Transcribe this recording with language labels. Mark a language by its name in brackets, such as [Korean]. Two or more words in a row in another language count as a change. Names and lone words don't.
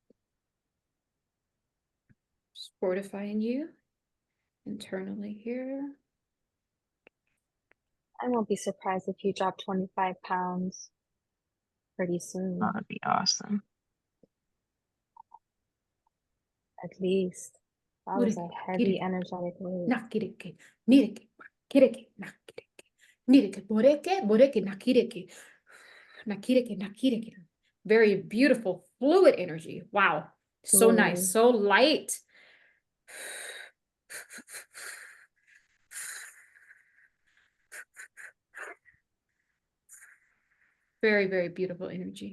[English] Just fortifying you internally here. I won't be surprised if you drop 25 pounds. pretty soon, That'd be awesome. at least. That was a heavy, energetic wave. Nakireke, nireke, kireke, nakireke, nireke, boreke, boreke, nakireke, nakireke, nakireke. Very beautiful, fluid energy. Wow. So nice, Fluid. so light. Very, very beautiful energy.